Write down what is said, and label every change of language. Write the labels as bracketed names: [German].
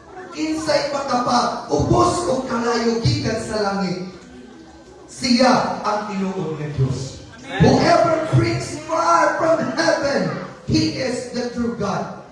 [Cebuano] Kinsay makapa, ubos o kalayo gikan sa langit. Siya ang tinuod ng Diyos. [English] Whoever brings fire from heaven, He is the true God.